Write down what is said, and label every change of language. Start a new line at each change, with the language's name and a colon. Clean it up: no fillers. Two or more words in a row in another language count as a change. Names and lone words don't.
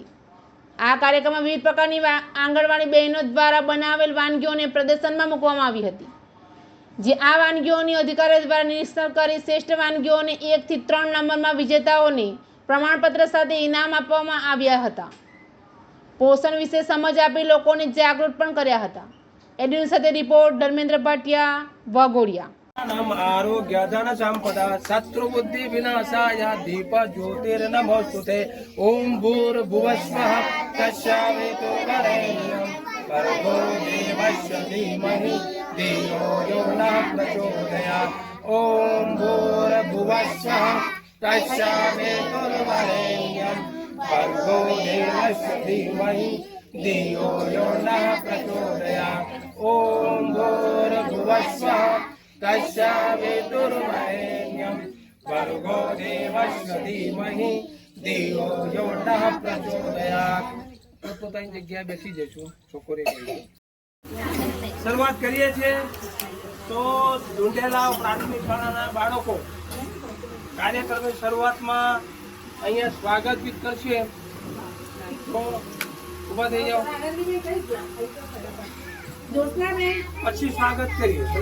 Gujarati: આ કાર્યક્રમમાં વિવિધ પ્રકારની આંગણવાડી બહેનો દ્વારા બનાવેલ વાનગીઓને પ્રદર્શનમાં મૂકવામાં આવી હતી, જે આ વાનગીઓની અધિકારીઓ દ્વારા નિરીક્ષણ કરી શ્રેષ્ઠ વાનગીઓને 1 થી 3 નંબરમાં વિજેતાઓને પ્રમાણપત્ર સાથે ઇનામ આપવામાં આવ્યા હતા. પોષણ વિશે સમજ આપી લોકોને જાગૃત પણ કર્યા હતા. એડ્યુન સાથે રિપોર્ટ ધર્મેન્દ્ર ભાટિયા, વાઘોડિયા.
Sanskrit: आरोग्यधन संपदा शत्रुबुद्धि विनाशाय दीप ज्योतिर्नमोस्तुते ओम भूर्भुवस्वः तस्यावितुर्वरेण्यं भर्गो देवस्य धीमहि धियो यो नः प्रचोदयात् ओम भूर्भुवस्वः तस्यावितुर्वरेण्यं भर्गो देवस्य धीमहि धियो यो नः प्रचोदयात् ओम भूर्भुवस्वः तस्यावितुर्वरेण्यं भर्गो देवस्य धीमहि धियो यो नः प्रचोदयात्।
Gujarati: પોતાની જગ્યાએ બેસી જશું. છોકરી શરૂઆત કરીએ છીએ તો ડુંડેલાવ પ્રાથમિક શાળાના બાળકો કાર્યક્રમની શરૂઆતમાં અહીંયા સ્વાગત ગીત કરશે. તો ઊભા થઈ જાઓ, પછી સ્વાગત કરીએ.